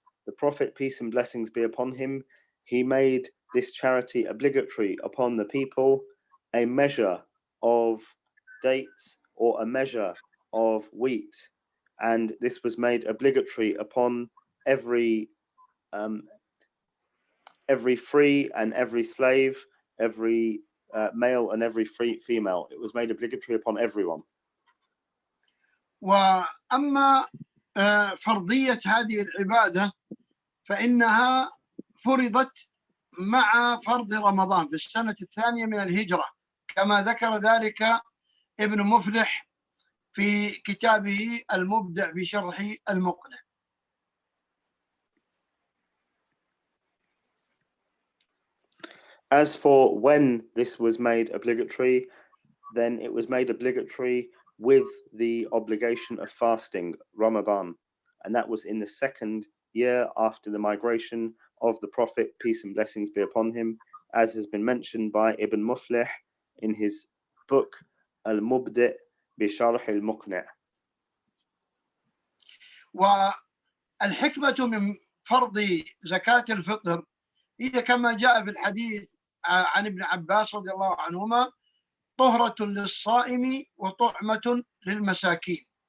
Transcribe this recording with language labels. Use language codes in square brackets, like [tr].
[en] the Prophet, peace and blessings be upon him, he made this charity obligatory upon the people, a measure of dates or a measure of wheat, and this was made obligatory upon every free and every slave, every male and every female. It was made obligatory upon everyone. [ar] وأما فرضية هذه العبادة فإنها فرضت مع فرض رمضان في السنة الثانية من الهجرة، كما ذكر ذلك ابن مفلح في كتابه المبدع بشرح المقنع. [en] As for when this was made obligatory, then it was made obligatory with the obligation of fasting, Ramadan, and that was in the second year after the migration of the Prophet, peace and blessings be upon him, as has been mentioned by Ibn Muflih in his book Al-Mubdi' بشرح المقنع. [ar] والحكمة من فرض زكاة الفطر هي كما جاء في الحديث عن ابن عباس رضي الله عنهما: طهرة للصائم وطعمة للمساكين.